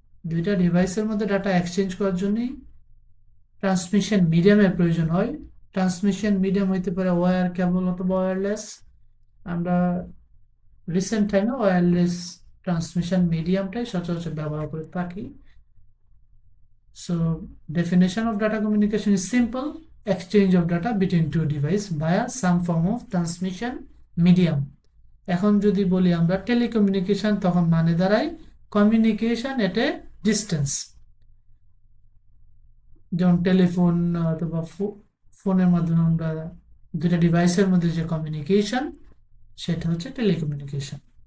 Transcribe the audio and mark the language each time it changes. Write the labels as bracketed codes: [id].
[bn] দুইটা ডিভাইসের মধ্যে ডাটা এক্সচেঞ্জ করার জন্যই ট্রান্সমিশন মিডিয়ামের প্রয়োজন হয়। ট্রান্সমিশন মিডিয়াম হইতে পারে ওয়্যার, কেবল অথবা ওয়্যারলেস। আমরা রিসেন্ট টাইমে ওয়্যারলেস ট্রান্সমিশন মিডিয়ামটাই সচরাচর ব্যবহার করে থাকি। [en] So definition of data communication is simple: exchange of data between two devices via some form of transmission medium. [bn] এখন যদি বলি আমরা টেলিকমিউনিকেশন, তখন মানে দাঁড়ায় [en] Communication at a distance. [bn] যেমন টেলিফোন অথবা ফোনের মাধ্যমে আমরা দুটা ডিভাইসের মধ্যে যে কমিউনিকেশন, সেটা হচ্ছে টেলিকমিউনিকেশন।